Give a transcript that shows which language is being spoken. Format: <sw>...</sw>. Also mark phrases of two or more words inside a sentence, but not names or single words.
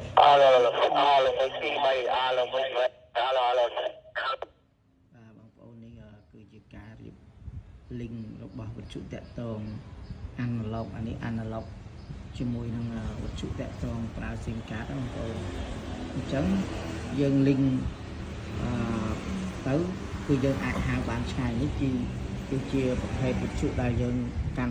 <vi>alo alo alo một tí bay alo một tí alo alo</vi> <km>បងប្អូននេះគឺជាការរៀប link របស់វិទ្យុតាក់ទង analog អានេះ analog ជាមួយនឹងវិទ្យុតាក់ទងប្រើ</km> <en>SIM card</en> <km>បងប្អូនអញ្ចឹងយើង link ទៅគឺយើងអាចហៅបានឆ្ងាយនេះគឺជាប្រភេទវិទ្យុដែលយើងកាន់</km>